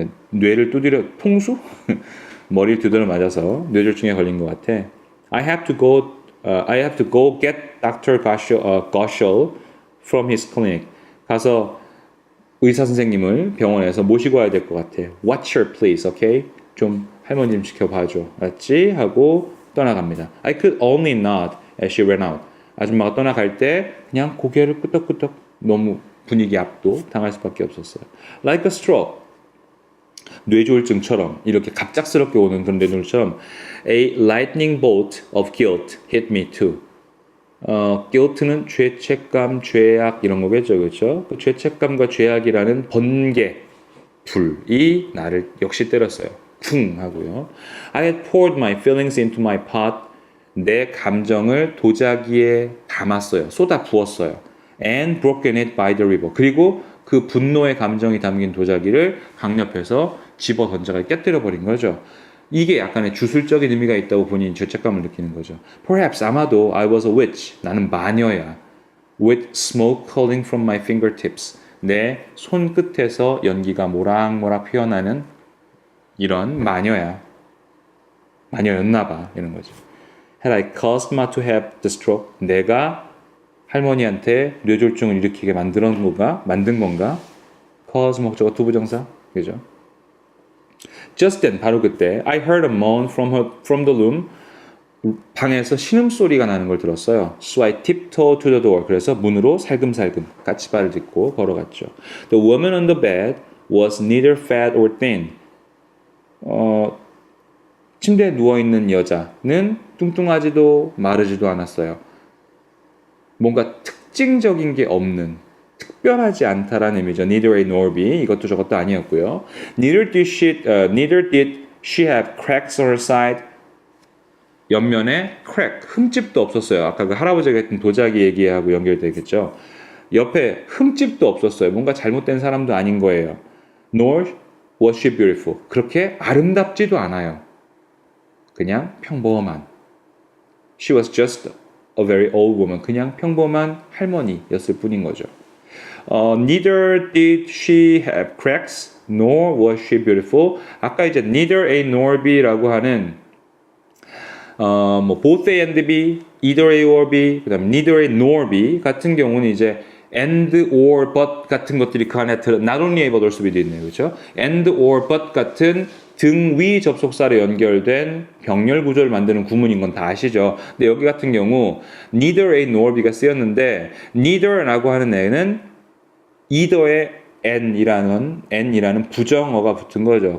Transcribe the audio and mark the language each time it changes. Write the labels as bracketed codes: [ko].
[ko] 뇌를 두드려 통수? 머리를 두드려 맞아서 뇌졸중에 걸린 것 같아. [en] I have to go get Dr. Goshel from his clinic. [ko] 가서 의사 선생님을 병원에서 모시고 와야 될 것 같아. [en] Watch her please, okay? [ko] 좀 할머니 좀 지켜봐줘, 알았지? 하고 떠나갑니다. [en] I could only nod as she ran out. [ko] 아줌마가 떠나갈 때 그냥 고개를 끄덕끄덕 너무 분위기 압도 당할 수밖에 없었어요. [en] Like a stroke. [ko] 뇌졸중처럼 이렇게 갑작스럽게 오는 그런 뇌졸중처럼 [en] A lightning bolt of guilt hit me too. [ko] guilt는 죄책감, 죄악 이런 거겠죠, 그렇죠? 그 죄책감과 죄악이라는 번개 불이 나를 역시 때렸어요. 쿵 하고요. [en] I had poured my feelings into my pot. [ko] 내 감정을 도자기에 담았어요. 쏟아 부었어요. [en] And broken it by the river. [ko] 그리고 그 분노의 감정이 담긴 도자기를 강 옆에서 집어 던져가 깨뜨려 버린 거죠. 이게 약간의 주술적인 의미가 있다고 본인이 죄책감을 느끼는 거죠. [en] Perhaps [ko] 아마도 [en] I was a witch. [ko] 나는 마녀야. [en] With smoke curling from my fingertips. [ko] 내 손끝에서 연기가 모락모락 피어나는 이런 마녀야. 마녀였나 봐. 이런 거죠. [en] Had I caused Ma to have the stroke? [ko] 내가 할머니한테 뇌졸중을 일으키게 만든 건가? cause 목적어 투부정사. 그죠? [en] Just then, [ko] 바로 그때, [en] I heard a moan from the room. [ko] 방에서 신음소리가 나는 걸 들었어요. [en] So I tiptoed to the door. [ko] 그래서 문으로 살금살금 까치발을 딛고 걸어갔죠. [en] The woman on the bed was neither fat or thin. [ko] 침대에 누워있는 여자는 뚱뚱하지도 마르지도 않았어요. 뭔가 특징적인 게 없는, 특별하지 않다라는 의미죠. [en] Neither A nor B. [ko] 이것도 저것도 아니었고요. [en] Neither did she have cracks on her side. [ko] 옆면에 crack, 흠집도 없었어요. 아까 그 할아버지가 했던 도자기 얘기하고 연결되겠죠. 옆에 흠집도 없었어요. 뭔가 잘못된 사람도 아닌 거예요. [en] Nor was she beautiful. [ko] 그렇게 아름답지도 않아요. 그냥 평범한. [en] She was just a very old woman. [ko] 그냥 평범한 할머니였을 뿐인 거죠. [en] Neither did she have cracks, nor was she beautiful. [ko] 아까 이제 neither A nor B라고 하는 both A and B, either A or B, 그다음 neither A nor B 같은 경우는 이제 and or but 같은 것들이 그 안에 not only A but also B도 있네요, 그렇죠? and or but 같은 등위 접속사로 연결된 병렬 구조를 만드는 구문인 건 다 아시죠? 근데 여기 같은 경우 neither A nor B가 쓰였는데 neither라고 하는 애는 either의 n이라는 부정어가 붙은 거죠.